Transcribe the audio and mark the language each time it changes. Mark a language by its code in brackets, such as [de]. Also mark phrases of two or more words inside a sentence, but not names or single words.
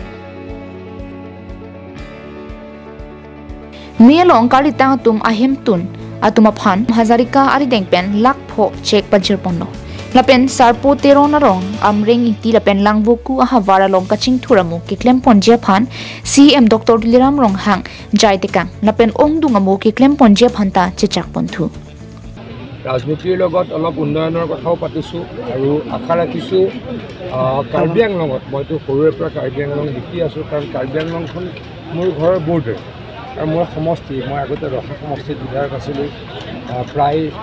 [mjw] Melong kalitang tum ahem tun atumaphan Hazarika arideng pen lakpho check pajir pono. Lapen sarpo tero narong amring iti lapen langbuku ahavara long kaching thuramu kiklem ponjia phan CM Dr. Tuliram Ronghang jai tekang lapen ongdungamu kiklem ponjia phanta chechak ponthu [as] राजनीतिर লগত অলপ উন্নয়নৰ কথাও পাতিছো আৰু আশা ৰাখিছো কাৰ্বি আংলঙত মইতো সৰুৰে পৰা কাৰ্বি আংলং দেখি আছো কাৰণ কাৰ্বি আংলংখন মোৰ ঘৰৰ বৰ্ডাৰ আৰু মোৰ সমষ্টি মই আগতে ৰখা সমষ্টিত বিধায়ক আছিলোঁ প্ৰায়